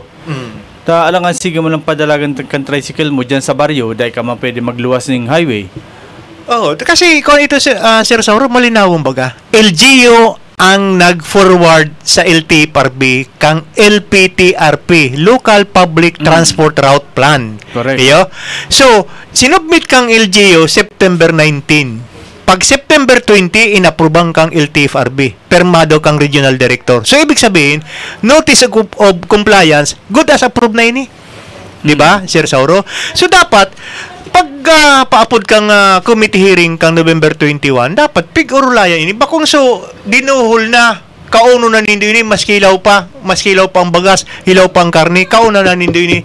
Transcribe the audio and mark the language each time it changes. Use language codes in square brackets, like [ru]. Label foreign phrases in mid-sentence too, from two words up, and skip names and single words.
[bik] Ta alangan sige mo lang padalagan kan tricycle mo dyan sa baryo dahil ka man pwede magluwas ng highway. Oo, kasi kung ito Sir Sauro, malinawang baga. LGU ang nag-forward sa LTFRB kang LPTRP, Local Public Transport Route Plan. [en] Correct. [bik] Iyo? So, sinubmit kang LGU September 19. Pag September 20, inaprubang kang LTFRB. Permado kang Regional Director. [tl] So, ibig sabihin, [en] Notice of Compliance, good as approved [bik] na ini. [tl] Di ba, Sir Sauro? [bik] So, dapat, pag paapod kang committee hearing kang November 21, dapat pig-urulaya ini. Bakong so, dinuhol na, kauno na nindo ini, mas kilaw pa ang bagas, hilaw pa ang karne, kauno na nindo ini.